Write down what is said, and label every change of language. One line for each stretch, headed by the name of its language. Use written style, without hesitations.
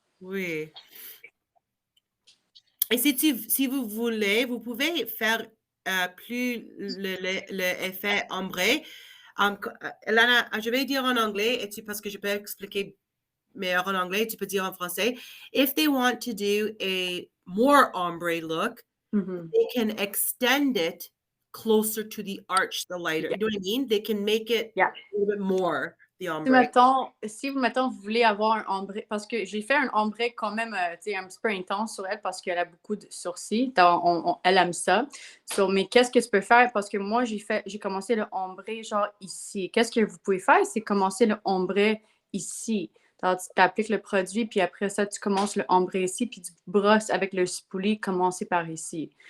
French: Oui. Et si vous voulez, vous pouvez faire plus l'effet ombré. Lana, je vais dire en anglais, parce que je peux expliquer meilleur en anglais, tu peux dire en français.
English: If they want to do a more ombre look, they can extend it closer to the arch, the lighter. You know what I mean? They can make it a little bit more, the ombre.
French: Si vous voulez avoir un ombre, parce que j'ai fait un ombre quand même un petit peu intense sur elle parce qu'elle a beaucoup de sourcils. Elle aime ça. Mais qu'est-ce que tu peux faire? Parce que moi, j'ai commencé le ombre genre ici. Qu'est-ce que vous pouvez faire? C'est commencer le ombre ici. Alors, tu t'appliques le produit, puis après ça, tu commences le ombre ici, puis tu brosses avec le spoolie, commencer par ici.